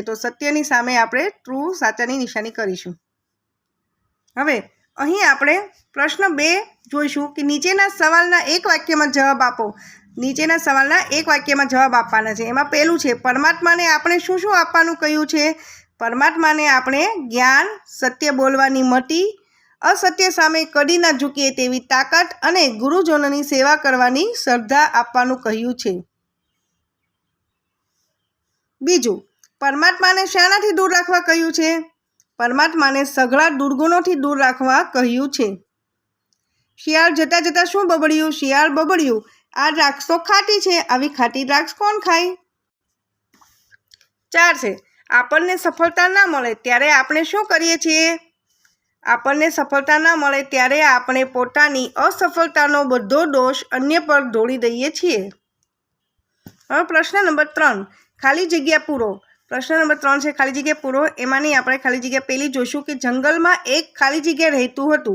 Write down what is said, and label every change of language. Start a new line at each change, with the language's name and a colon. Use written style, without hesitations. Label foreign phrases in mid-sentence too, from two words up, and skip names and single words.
Gujarati: તો સત્યની સામે આપણે ટ્રુ સાચાની નિશાની કરીશું। હવે અહીં આપણે પ્રશ્ન 2 જોઈશું કે નીચેના સવાલના એક વાક્યમાં જવાબ આપો। નીચેના સવાલના એક વાક્યમાં જવાબ આપવાના છે। એમાં પહેલું છે પરમાત્માને આપણે શું શું આપવાનું કહ્યું છે। પરમાત્માને આપણે જ્ઞાન, સત્ય બોલવાની મતિ, અસત્ય સામે કદી ન ઝૂકીએ તેવી તાકત અને ગુરુજનોની સેવા કરવાની શ્રદ્ધા આપવાનું કહ્યું છે। બીજું, પરમાત્માને શાનાથી દૂર રાખવા કહ્યું છે। પરમાત્માને સઘળા દુર્ગુણોથી દૂર રાખવા કહ્યું છે। શિયાળ જતા જતા શું બબડ્યું। શિયાળ બબડ્યું, આ દ્રાક્ષ તો ખાટી છે, આવી ખાટી દ્રાક્ષ કોણ ખાય। 4 છે, આપણને સફળતા ન મળે ત્યારે આપણે શું કરીએ છીએ। આપણને સફળતા ન મળે ત્યારે આપણે પોતાની અસફળતાનો બધો દોષ અન્ય પર ઢોળી દઈએ છીએ। હવે પ્રશ્ન નંબર 3, ખાલી જગ્યા પૂરો। પ્રશ્ન નંબર 3 છે ખાલી જગ્યા પૂરો। એમાંની આપણે ખાલી જગ્યા પહેલી જોઈશું કે જંગલમાં એક ખાલી જગ્યા રહેતું હતું।